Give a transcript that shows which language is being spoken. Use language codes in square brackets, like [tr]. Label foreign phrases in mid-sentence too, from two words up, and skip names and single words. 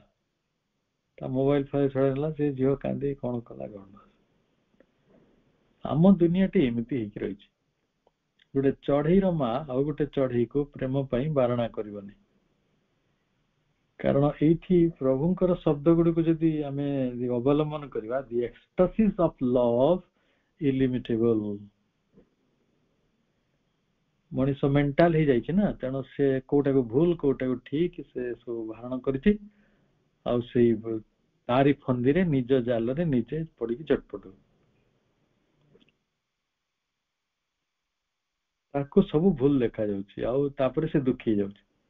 [or] ତା ମୋବାଇଲ ଫାଇଲ ଛଡେଇଲା, ସେ ଝିଅ କାନ୍ଦି କଣ କଲା ଗଣ। ଆମ ଦୁନିଆଟି ଏମିତି ହେଇକି ରହିଛି। ଗୋଟେ ଚଢେଇର ମା ଆଉ ଗୋଟେ ଚଢେଇକୁ ପ୍ରେମ ପାଇଁ ବାରଣା କରିବନି, କାରଣ ଏଇଠି ପ୍ରଭୁଙ୍କର ଶବ୍ଦ ଗୁଡିକୁ ଯଦି ଆମେ ଅବଲମ୍ବନ କରିବା, [en] the ecstasies of love illimitable। [or] ମଣିଷ ମେଣ୍ଟାଲ ହେଇଯାଇଛି ନା, ତେଣୁ ସେ କୋଉଟାକୁ ଭୁଲ କୋଉଟାକୁ ଠିକ ସେ ସବୁ ଧାରଣ କରିଛି, ଆଉ ସେଇ ତାରି ଫନ୍ଦିରେ ନିଜ ଜାଲରେ ନିଜେ ପଡିକି ଚଟପଟ, ତାକୁ ସବୁ ଭୁଲ ଦେଖାଯାଉଛି, ଆଉ ତାପରେ ସେ ଦୁଃଖୀ ହେଇଯାଉଛି।